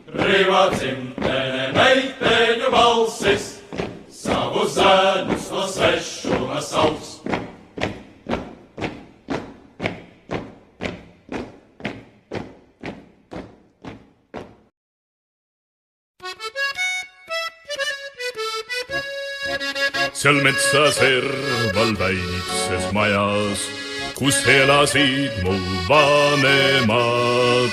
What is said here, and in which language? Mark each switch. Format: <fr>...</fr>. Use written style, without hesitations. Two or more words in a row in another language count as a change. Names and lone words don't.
<lv>Skrivad simtene meiteņu balsis, savu zēnus no svešuma sauc.</lv> <et>Seal metsa serval väikses majas, kus elasid mu vanemad.</et>